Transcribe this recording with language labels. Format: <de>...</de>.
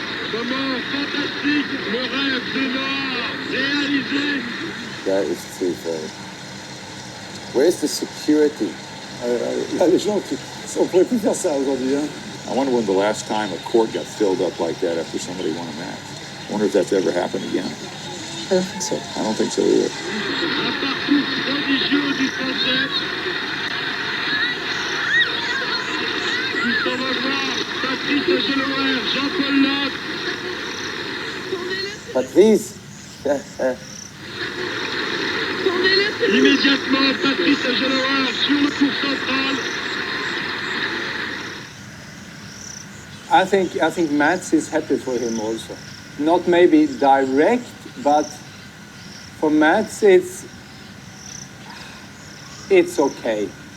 <fr>Moment fantastique, le rêve de Noah réalisé.</fr> <en>That is too funny. Where's the security?</en> <fr>Là, les gens, on pourrait plus faire ça aujourd'hui. Hein.</fr> <en>I wonder when the last time a court got filled up like that after somebody won a match. I wonder if that's ever happened again. I don't think so. I don't think so either.</en> <fr>Un parcours prodigieux du Français. Il s'en va voir Patrice Agelower, Jean-Paul Lotte. Patrice. Immédiatement, Patrice Agelower sur le court central.</fr> <en>I think Mats is happy for him also. Not maybe direct, but for Mats it's okay.</en>